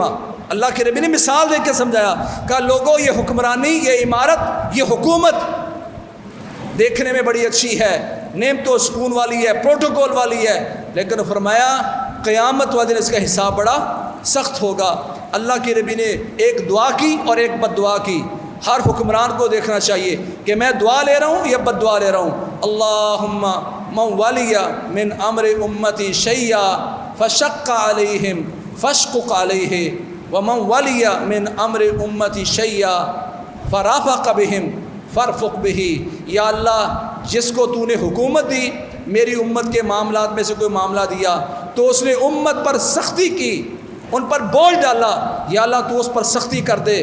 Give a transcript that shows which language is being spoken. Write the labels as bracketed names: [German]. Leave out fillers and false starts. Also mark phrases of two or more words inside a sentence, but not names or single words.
[Urdu] اللہ کے نبی نے مثال دے کے سمجھایا کہ لوگوں یہ حکمرانی، یہ عمارت، یہ حکومت دیکھنے میں بڑی اچھی ہے، نعمت و سکون والی ہے، پروٹوکول والی ہے، لیکن فرمایا قیامت والے دن اس کا حساب بڑا سخت ہوگا. اللہ کے نبی نے ایک دعا کی اور ایک بد دعا کی. ہر حکمران کو دیکھنا چاہیے کہ میں دعا لے رہا ہوں یا بد دعا لے رہا ہوں. [Arabic] اللہم من ولی من امر امتی شیئا فشق علیہم فاشقق علیہ ومن ولی من امر امتی شیئا فرافق بہم فرفق بہی. [Urdu] یا اللہ جس کو تو نے حکومت دی، میری امت کے معاملات میں سے کوئی معاملہ دیا تو اس نے امت پر سختی کی، ان پر بوجھ ڈالا، یا اللہ تو اس پر سختی کر دے.